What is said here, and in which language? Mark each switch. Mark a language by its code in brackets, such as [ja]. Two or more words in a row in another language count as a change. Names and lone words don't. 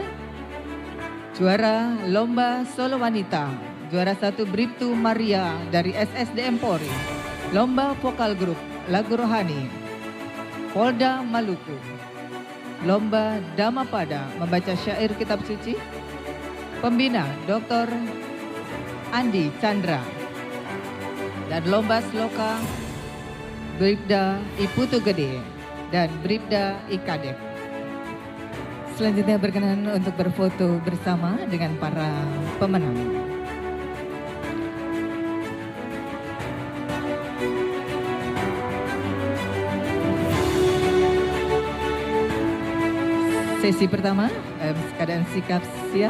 [id] Juara Lomba Solo Wanita, juara 1 Bribtu Maria dari SSDM Polri. Lomba Vokal Grup Lagu Rohani, Polda Maluku. Lomba Dhammapada Membaca Syair Kitab Suci, Pembina Dr. Andi Chandra. Dan lomba sloka Bribda I Putu Gede dan Bribda I Kadek. Selanjutnya berkenan untuk berfoto bersama dengan para pemenang. Sesi pertama, keadaan sikap siap.